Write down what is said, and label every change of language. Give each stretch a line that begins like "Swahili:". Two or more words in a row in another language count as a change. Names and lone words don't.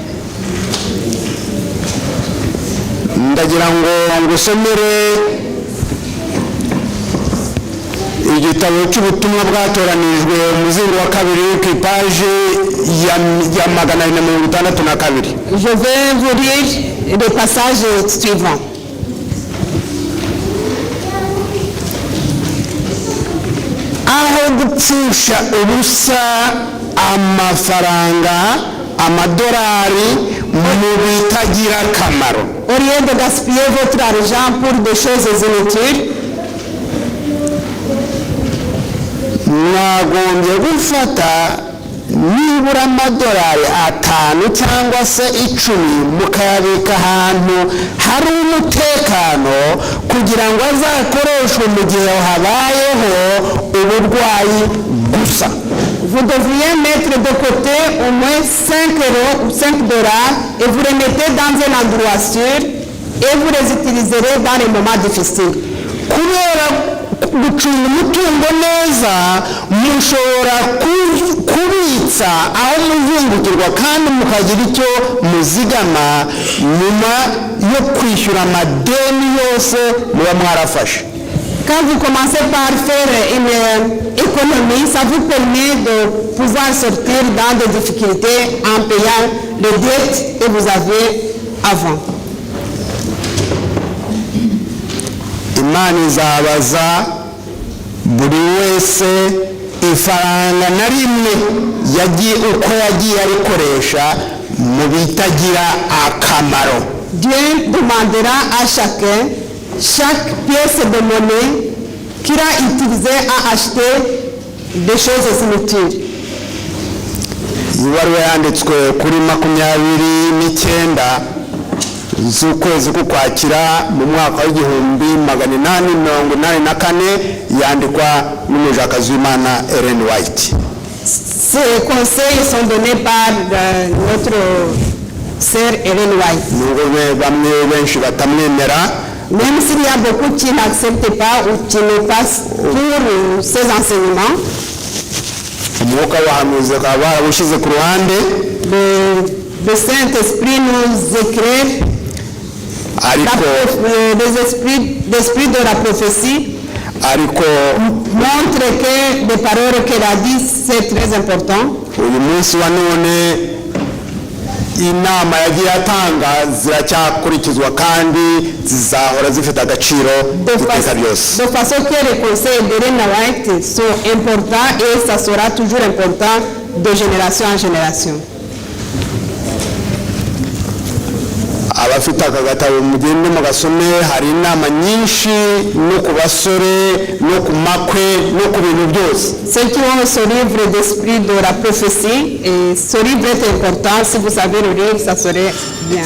Kinyarwanda: Ndagira ngo ngusomere igitabo cy'ubutumwa bwatoranijwe umuzingo wa kabiri ku ipaje ya 262.
French: Je vais vous lire le passage suivant.
Kinyarwanda: Aho gupfusha ubusa amafaranga amadolari mu bitagira akamaro.
French: Au lieu de gaspiller votre argent pour des choses inutiles,
Kinyarwanda: mwagombye gufata nibura amadolari 5 cyangwa se 10 mukayabika ahantu hari umutekano kugira ngo azakoreshwe mu gihe habayeho uburwayi gusa.
French: vous devriez mettre de côté au moins 5 euros ou $5 et vous les mettez dans un endroit sûr et vous les utiliserez dans les moments difficiles.
Kinyarwanda: Kubera gucunga umutungo neza mushobora kubitsa aho muzungukirwa kandi mukagira icyo muzigama nyuma yo kwishyura amadeni yose muba mwarafashe.
French: Quand vous commencez par faire une économie, ça vous permet de pouvoir sortir dans des difficultés en payant les dettes que vous avez avant.
Kinyarwanda: Imana izabaza buri wese ifaranga na rimwe uko yagiye arikoresha mu bitagira akamaro.
French: Dieu demandera à chacun chaque pièce de monnaie qu'il a utilisée à acheter des choses inutiles.
Kinyarwanda: Ibaruwa yanditswe kuri 29 z'ukwezi k'Ukwakira mu mwaka w'1884 yandikwa n'umujakazi w'Imana Ellen White.
French: Ces conseils sont donnés par notre sœur Ellen White.
Kinyarwanda: Bamwe benshi batamwemera,
French: même s'il y a beaucoup qui n'acceptent pas ou qui ne passent pour ces enseignements,
Kinyarwanda: umwuka w'abahanuzi bakaba barawushyize ku ruhande.
French: le Saint-Esprit nous éclaire, l'esprit de la prophétie montre que les paroles qu'elle a dites, c'est très important.
Kinyarwanda: Uyu munsi wa none inama yagiye atanga ziracyakurikizwa kandi zizahora zifite agaciro iteka ryose.
French: De façon que les conseils d'Ellen White sont importants et ça sera toujours important de génération en génération.
Kinyarwanda: Abafite aka gatabo mugende mugasome, hari inama nyinshi no ku basore no ku makwe no ku bintu byose.
French: Ceux qui ont ce livre d'esprit de la prophétie, et ce livre est important, si vous savez le lire, ça serait bien.